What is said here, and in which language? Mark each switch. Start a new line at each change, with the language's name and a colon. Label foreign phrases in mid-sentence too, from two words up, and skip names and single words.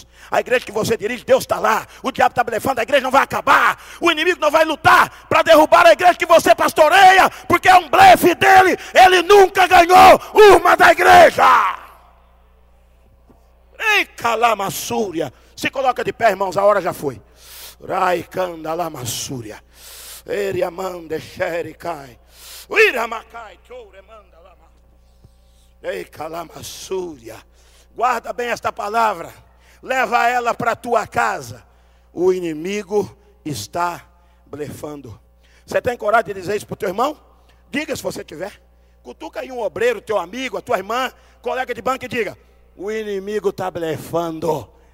Portuguese: A igreja que você dirige, Deus está lá. O diabo está blefando, a igreja não vai acabar. O inimigo não vai lutar para derrubar a igreja que você pastoreia, porque é um blefe dele. Ele nunca ganhou uma da igreja. Ei, calamassúria. Se coloca de pé, irmãos, a hora já foi. Rai canda lamassúria. Eriamande xericai. Uiramacai touremanda lama. Ei, calamassúria. Guarda bem esta palavra. Leva ela para a tua casa. O inimigo está blefando. Você tem coragem de dizer isso para o teu irmão? Diga se você tiver. Cutuca aí um obreiro, teu amigo, a tua irmã, colega de banco, e diga: o inimigo está blefando.